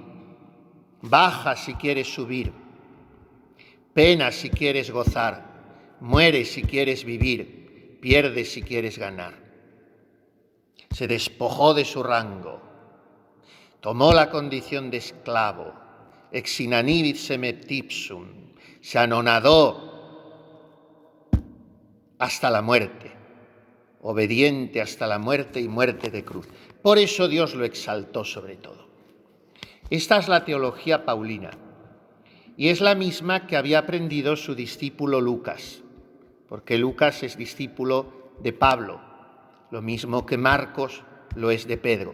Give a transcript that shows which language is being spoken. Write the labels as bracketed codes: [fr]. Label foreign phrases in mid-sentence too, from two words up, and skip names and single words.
[es] Baja si quieres subir, pena si quieres gozar, muere si quieres vivir, pierde si quieres ganar. Se despojó de su rango, tomó la condición de esclavo, [la] ex inanibit semet ipsum, [es] se anonadó hasta la muerte, obediente hasta la muerte y muerte de cruz. Por eso Dios lo exaltó sobre todo. Esta es la teología paulina y es la misma que había aprendido su discípulo Lucas, porque Lucas es discípulo de Pablo, lo mismo que Marcos lo es de Pedro.